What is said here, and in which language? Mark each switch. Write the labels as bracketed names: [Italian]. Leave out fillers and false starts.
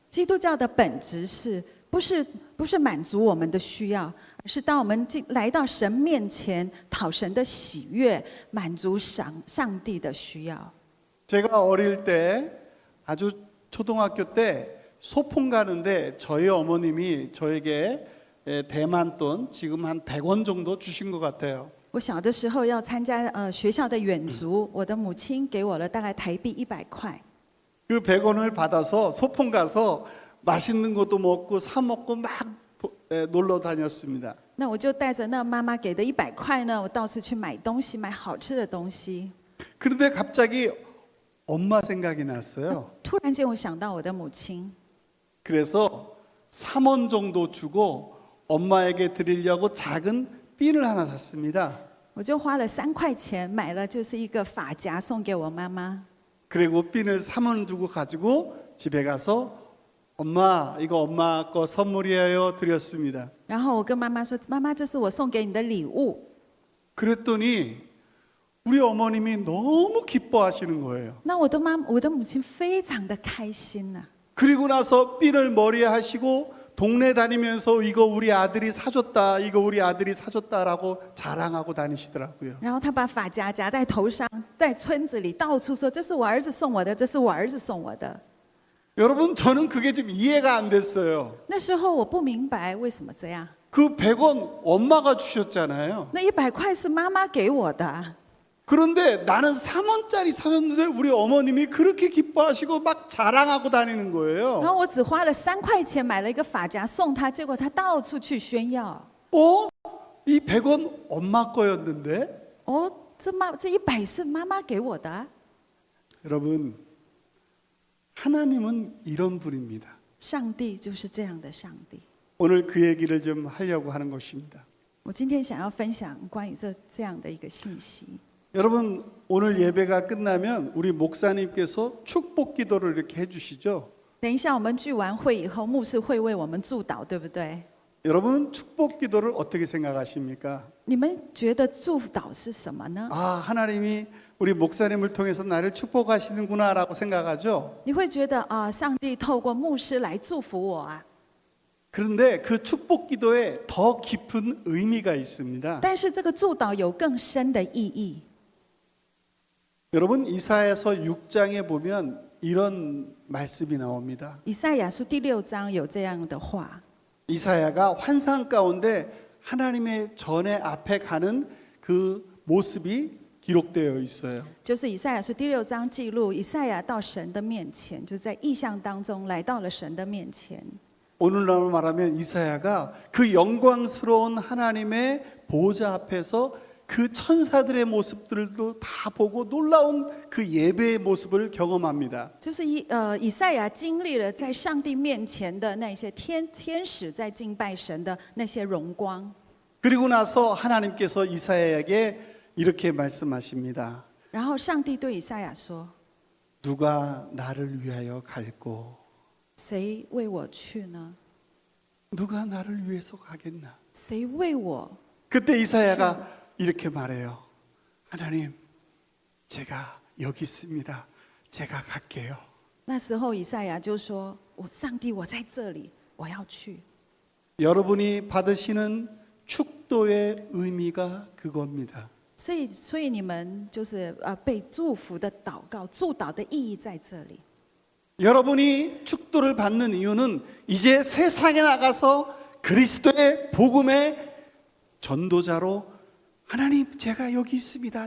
[Chinese] 基督教的本质是不是满足我们的需要，而是当我们来到神面前讨神的喜悦，满足上帝的需要。 [Korean] 제가 어릴 때 아주 초등학교 때 소풍 가는데 저희 어머님이 저에게 대만 돈 지금 한 100원 정도 주신 것 같아요. [Chinese] 我小的时候要参加学校的远足，我的母亲给我了大概台币100块。 [Korean] 그 100원을 받아서 소풍 가서 맛있는 것도 먹고 사 먹고 막 놀러 다녔습니다. [Chinese] 那我就带着那妈妈给的100块呢，我到处去买东西，买好吃的东西。 [Korean] 그런데 갑자기 엄마 생각이 났어요. [Chinese] 突然间我想到我的母亲， [Korean] 그래서 3원 정도 주고 엄마에게 드리려고 작은 핀을 하나 샀습니다. [Chinese] 我就花了3块钱买了就是一个发夹送给我妈妈。 [Korean] 그리고 핀을 3원 주고 가지고 집에 가서 엄마 이거 엄마 거 선물이에요 드렸습니다. [Chinese] 然后我跟妈妈说：“妈妈，这是我送给你的礼物。 [Korean] 그랬더니 우리 어머님이 너무 기뻐하시는 거예요. ” [Chinese] 那我的母亲非常的开心呐、 [Korean] 그리고 나서 핀을 머리에 하시고 동네 다니면서 이거 우리 아들이 사줬다, 이거 우리 아들이 사줬다라고 자랑하고 다니시더라고요. [Chinese] 然后她把发夹夹在头上，在村子里到处说：“这是我儿子送我的，这是我儿子送我的。” [Korean] 여러분 저는 그게 좀 이해가 안 됐어요. [Chinese] 那时候我不明白为什么这样。 [Korean] 그 100원 엄마가 주셨잖아요. [Chinese] 那100块是妈妈给我的， [Korean] 그런데 나는 3원짜리 사줬는데 우리 어머님이 그렇게 기뻐하시고 막 자랑하고 다니는 [Chinese] 然 [Korean] 거예요. [Chinese] 后我只花了3块钱买了一个发夹送他，结果他到处去炫耀。 [Korean] 이 100원 엄마 거였는데? [Chinese] 哦，这100是妈妈给我的啊。 [Korean] 여러분 하나님은 이런 분입니다. [Chinese] 上帝就是这样的上帝。 [Korean] 오늘 그 얘기를 좀 하려고 하는 것입니다. [Chinese] 我今天想要分享关于这样的一个信息。 [Korean] 여러분 오늘 예배가 끝나면 우리 목사님께서 축복 기도를 이렇게 해주시죠. [Chinese] 等一下我们聚完会以后，牧师会为我们祝祷，对不对？ [Korean] 여러분 축복 기도를 어떻게 생각하십니까? [Chinese] 你们觉得祝祷是什么呢？ [Korean] 아 하나님이 우리 목사님을 통해서 나를 축복하시는구나라고 생각하죠. [Chinese] 你会觉得啊，上帝透过牧师来祝福我啊。 [Korean] 그런데 그 축복 기도에 더 깊은 의미가 있습니다. [Chinese] 但是这个祝祷有更深的意义。 [Korean] 여러분 이사야서 6장에 보면 이런 말씀이 나옵니다. [Chinese] 以赛亚书第6章有这样的话。 [Korean] 이사야가 환상 가운데 하나님의 전에 앞에 가는 그 모습이 기록되어 있어요. [Chinese] 就是以赛亚书第6章记录以赛亚到神的面前，就是在异象当中来到了神的面前。 [Korean] 오늘날로 말하면 이사야가 그 영광스러운 하나님의 보좌 앞에서 그 천사들의 모습들도 다 보고 놀라운 그 예배의 모습을 경험합니다. [Chinese] 就是以赛亚经历了在上帝面前的那些天使在敬拜神的那些荣光。 [Korean] 그리고 나서 하나님께서 이사야에게 이렇게 말씀하십니다. [Chinese] 然后上帝对以赛亚说 [Korean] 누가 나를 위하여 갈고 [Chinese] 谁为我去呢？ [Korean] 누가 나를 위해서 가겠나? [Chinese] 谁为我？ [Korean] 그때 이사야가 이렇게 말해요. 하나님, 제가 여기 있습니다. 제가 갈게요. [Chinese] 那时候以赛亚就说：“上帝，我在这里，我要去。” [Korean] 여러분이 받으시는 축도의 의미가 그겁니다. [Chinese] 所以你们就是被祝福的祷告，祝祷的意义在这里。 [Korean] 여러분이 축도를 받는 이유는 이제 세상에 나가서 그리스도의 복음의 전도자로 하나님 제가 여기 있습니다.